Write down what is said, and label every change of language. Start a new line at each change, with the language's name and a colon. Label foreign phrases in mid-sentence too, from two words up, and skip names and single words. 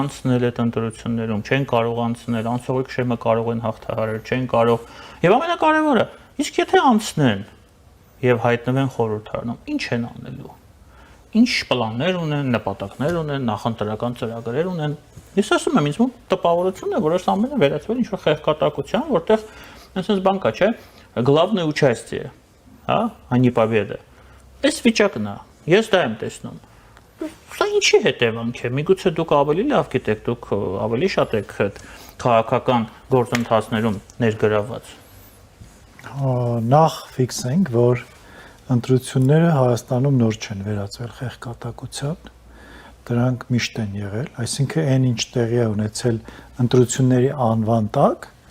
Armenian: անցնել այդ ընտրություններում, չեն կարող անցնել, անցողիկ շեմը կարող են հաղթահարել, չեն կարող։ Եվ ամենակարևորը, իսկ եթե անցնեն եւ հայտնվեն խորհրդարանում, ինչ են անելու։ Ինչ պլաններ ունեն, նպատակներ ունեն, նախընտրական ծրագրեր ունեն։ Ես ասում եմ, ինձ մոտ տպավորություն է, որ այս ամենը վերածվել ինչ-որ խեղկատակության, որտեղ այսպես բան կա, չէ՞,
Russian: главное участие,
Armenian: հա,
Russian: а не победа։
Armenian: Այս վիճակն է։ Ես դա եմ տեսնում։ Սա ինչի հետևանք է։ Միգուցե դուք ավելի լավ գիտեք, դուք ավելի շատ եք քաղաքական գործընթացներում ներգրավված։ Նախ ֆիքսենք, որ ընտրությունները Հայաստանում նոր չեն վերածվել խեղկատակության, դրանք միշտ են եղել, այսինքն այն ինչ տեղի է ունեցել ընտրությունների անվան տակ,